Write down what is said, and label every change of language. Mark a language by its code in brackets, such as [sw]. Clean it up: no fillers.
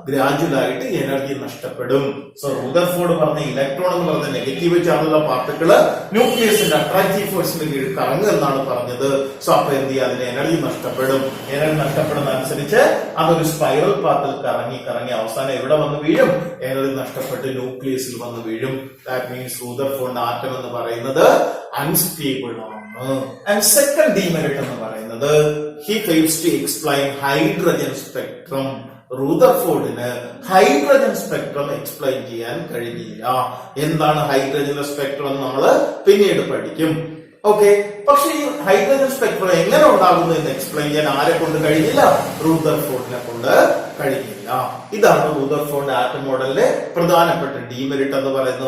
[ml] Gradual ആയിട്ട് energy നഷ്ടപ്പെടും. So Rutherford പറഞ്ഞ ഇലക്ട്രോൺ എന്ന് പറഞ്ഞ നെഗറ്റീവ് ചാർജുള്ള പാർട്ടിക്കിള് ന്യൂക്ലിയസിന്റെ അട്രാക്റ്റീവ് ഫോഴ്സിന് കീഴിൽ കറങ്ങുക എന്നാണ് പറഞ്ഞത്. സോ അപ്പൊ എന്ത് ചെയ്യുക? അതിന് എനർജി നഷ്ടപ്പെടും. എനർജി നഷ്ടപ്പെടുന്ന അനുസരിച്ച് അതൊരു സ്പൈറൽ പാത്തിൽ കറങ്ങി അവസാനം എവിടെ വന്ന് വീഴും? എനർജി നഷ്ടപ്പെട്ട് ന്യൂക്ലിയസിൽ വന്ന് വീഴും. [en] that means [ml] റൂദർഫോർഡ് ആറ്റം എന്ന് പറയുന്നത് അൺസ്റ്റേബിൾ ആണ്. [en] And second demerit എന്ന് പറയുന്നത് he fails to explain hydrogen spectrum. [ml] റൂദർഫോർഡിന് hydrogen spectrum explain ചെയ്യാൻ കഴിഞ്ഞില്ല. എന്താണ് ഹൈഡ്രജൻ സ്പെക്ട്രം എന്ന് നമ്മൾ പിന്നീട് പഠിക്കും. ഓക്കെ, പക്ഷെ ഈ ഹൈഡ്രജൻ സ്പെക്ട്രം എങ്ങനെ ഉണ്ടാകുന്നു എന്ന് എക്സ്പ്ലെയിൻ ചെയ്യാൻ ആരെ കൊണ്ട് കഴിഞ്ഞില്ല? റൂദർഫോർഡിനെ കൊണ്ട് കഴിഞ്ഞില്ല. ഇതാണ് റൂദർഫോർഡ് ആറ്റം മോഡലിലെ പ്രധാനപ്പെട്ട ഡീമെറിറ്റ് എന്ന് പറയുന്നത്.